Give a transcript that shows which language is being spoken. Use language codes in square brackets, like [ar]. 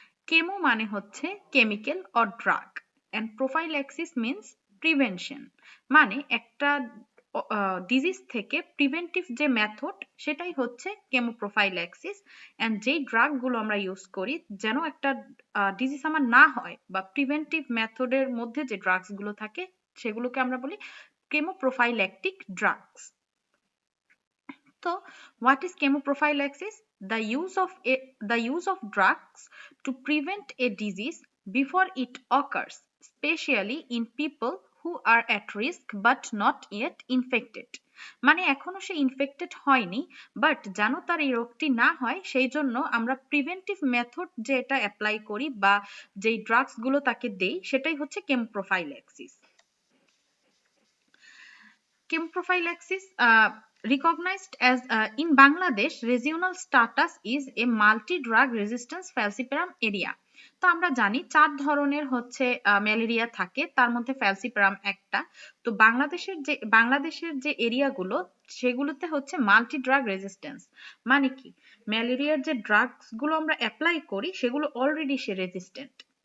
[bn] Chemo মানে হচ্ছে [en] chemical or drug and prophylaxis means prevention, [bn] মানে একটা ডিজিজ থেকে প্রিভেন্টিভ যে মেথড সেটাই হচ্ছে কেমোপ্রোফাইল্যাক্সিস। অ্যান্ড যেই ড্রাগগুলো আমরা ইউজ করি যেন একটা ডিজিজ আমার না হয় বা প্রিভেন্টিভ মেথডের মধ্যে যে ড্রাগসগুলো থাকে সেগুলোকে আমরা বলি কেমোপ্রোফাইল্যাকটিক drugs. [en] So, what is chemoprophylaxis? The use of drugs to prevent a disease before it occurs, especially in people who are at risk but not yet infected. [bn] মানে এখনো সে ইনফেক্টেড হয়নি, বাট যেন তার এই রোগটি না হয় সেই জন্য আমরা প্রিভেন্টিভ মেথড যেটা অ্যাপ্লাই করি বা যেই ড্রাগস গুলো তাকে দেই সেটাই হচ্ছে কেমোপ্রোফাইল্যাক্সিস। [en] Chemoprophylaxis, recognized as in Bangladesh, regional status is a multi-drug resistance falciparum area. [bn] তো আমরা জানি 4 ধরনের হচ্ছে ম্যালেরিয়া থাকে, তার মধ্যে ফ্যালসিপারাম একটা। তো বাংলাদেশের যে এরিয়াগুলো সেগুলোতে হচ্ছে মাল্টি ড্রাগ রেজিস্ট্যান্স। মানে কি, ম্যালেরিয়ার যে ড্রাগস গুলো আমরা অ্যাপ্লাই করি সেগুলো অলরেডি সে রেজিস্ট্যান্ট।